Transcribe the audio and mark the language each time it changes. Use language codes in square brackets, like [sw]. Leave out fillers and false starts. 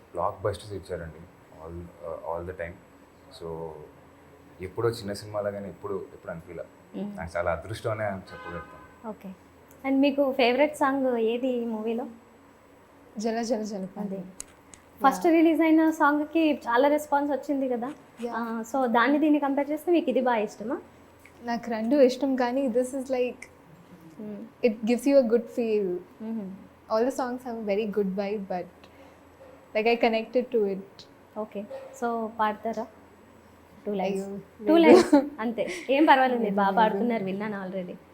[te] Black busters ఇచ్చారండి all the time. So ఎప్పుడో చిన్న సినిమాలాగానే ఎప్పుడు అనిపించలే. నాకు చాలా అదృష్టం అనే చెప్పగలుగుతాను. ఓకే, అండ్ మీకు ఫేవరెట్ సాంగ్ ఏది ఈ మూవీలో? జల జల జలపాతం. ఫస్ట్ రిలీజ్ అయిన సాంగ్కి చాలా రెస్పాన్స్ వచ్చింది కదా. సో దీన్ని కంపేర్ చేస్తే మీకు ఇది బాగా ఇష్టమా? నాకు రెండు ఇష్టం కానీ [en] this is like it gives you a good feel. All the songs have a very good vibe but like I connected to it. [te] Okay, so పాడతారా? 2 lines అంతే, ఏం పర్వాలేదు, మీరు బాగా పాడుతున్నారు, విన్నాను ఆల్రెడీ.